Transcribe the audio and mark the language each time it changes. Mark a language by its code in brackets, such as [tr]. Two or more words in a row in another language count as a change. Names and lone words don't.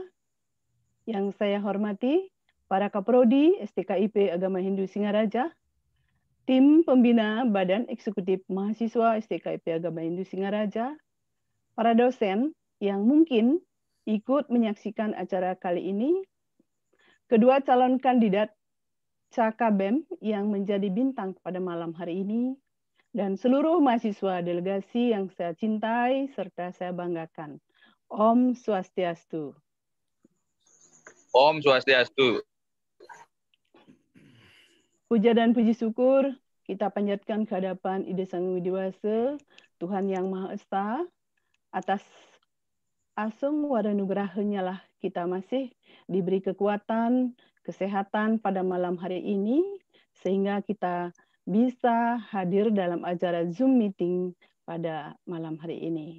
[id] yang saya hormati para Kaprodi STKIP Agama Hindu Singaraja, tim pembina Badan Eksekutif Mahasiswa STKIP Agama Hindu Singaraja, para dosen yang mungkin ikut menyaksikan acara kali ini, kedua calon kandidat Cakabem yang menjadi bintang pada malam hari ini, dan seluruh mahasiswa delegasi yang saya cintai serta saya banggakan. [ban] Om Swastiastu. Om Swastiastu. [id] Puja dan puji syukur kita panjatkan ke hadapan Ida Sang Widiwasa, Tuhan Yang Maha Esa, atas [ban] asung waranugrahanya [id] lah kita masih diberi kekuatan, kesehatan pada malam hari ini, sehingga kita bisa hadir dalam acara Zoom meeting pada malam hari ini.